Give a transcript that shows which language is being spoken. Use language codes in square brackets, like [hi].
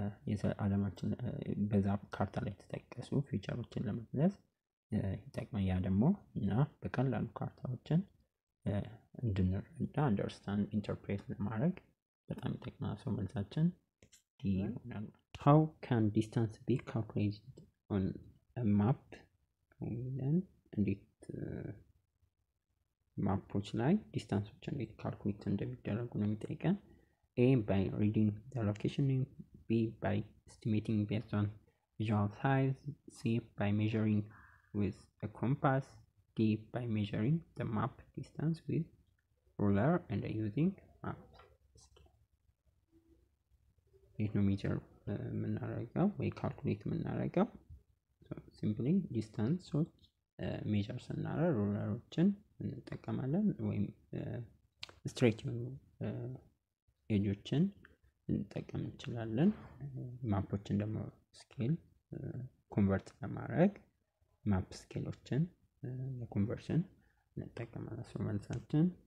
[am] የዓለማችን በዛ ካርታ ላይ የተጠቀሱ ፊቸሮችን ለመግለጽ ይጠቅማል። ያ ደግሞ እና በቀላሉ ካርታዎችን እንድንረዳ አንደርስታንድ ኢንተርፕሬት ለማድረግ በጣም ይጠቅማል። ሰው መልሳችን ዲ ይሆናል። [en] How can distance be calculated on a map? [am] እንዴት ማፖች ላይ ዲስታንሶች እንዴት ካልኩሌት እንደሚደረጉ ነው የሚጠይቀን። [en] A, by reading the location name. B, by estimating based on visual size. C, by measuring with a compass. D, by measuring the map distance with ruler and using map scale. [am] ይህ ነው ሜጀር የምናደርገው ወይ ካልኩሌት የምናደርገው። ሲምፕሊ ዲስታንሶች ሜጀር ስናደርግ ሩለሮችን እንጠቀማለን ወይም ስትሬት የሆኑ ኤጆችን እንጠቀም እንችላለን። ማፖችን ደግሞ ስኬል ኮንቨርት ለማድረግ ማፕ ስኬሎችን ለኮንቨርሽን እንጠቀማለን። ሶ መልሳችን